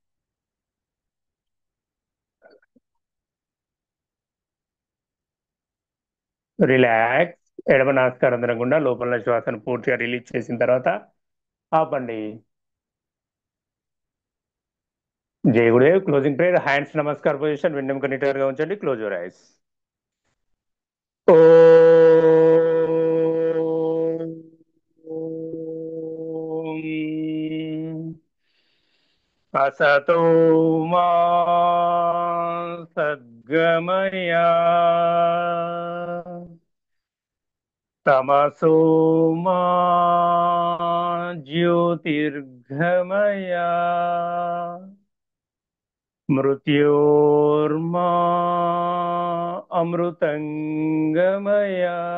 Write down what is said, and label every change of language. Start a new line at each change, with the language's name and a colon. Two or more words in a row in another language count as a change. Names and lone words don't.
Telugu: రిలాక్స్. ఎడమ నాస్కారంధ్రం గుండా లోపల శ్వాసను పూర్తిగా రిలీజ్ చేసిన తర్వాత ఆపండి.
Hindi: जय गुरुदेव.
English: closing prayer. hands namaskar position.
Telugu: వెన్నెముక నిటారుగా ఉంచండి.
English: close your eyes.
Sanskrit: असतो मा सद्गमया तमसो मा ज्योतिर्गमया मृत्योर्मा अमृतंगमया।